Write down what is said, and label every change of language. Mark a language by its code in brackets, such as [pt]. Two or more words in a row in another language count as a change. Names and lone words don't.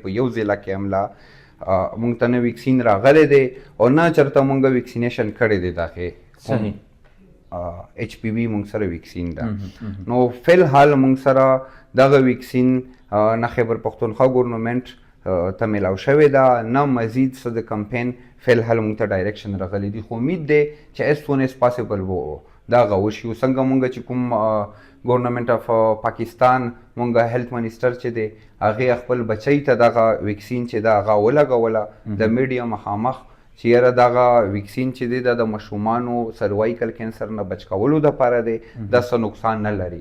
[ps] په یو ضلع کې هملا موږ ته نه ویکسین راغلی دی او نه چېرته موږ ویکسینیشن کړی دی د هغې ایچ پی وي موږ سره ویکسین ده. نو فی الحال موږ سره دغه ویکسین نه خیبر پښتونخوا ګورنمنټ ته میلاو شوې ده، نه مزید څه د کمپین فی الحال موږ ته ډایرکشن راغلی دی، خو امید دی چې [en] as soon as possible [ps] به دا هغه وشي. څنګه موږ چې کوم [en] government of Pakistan [ps] موږ [en] health minister [ps] چې دی هغې خپل بچی ته دغه ویکسین چې ده هغه ولګوله د میډیا مخامخ چې یاره دغه ویکسین چې دی د ماشومانو [en] cervical cancer [ps] نه بچ کولو دپاره دی، دا څه نقصان نه لري.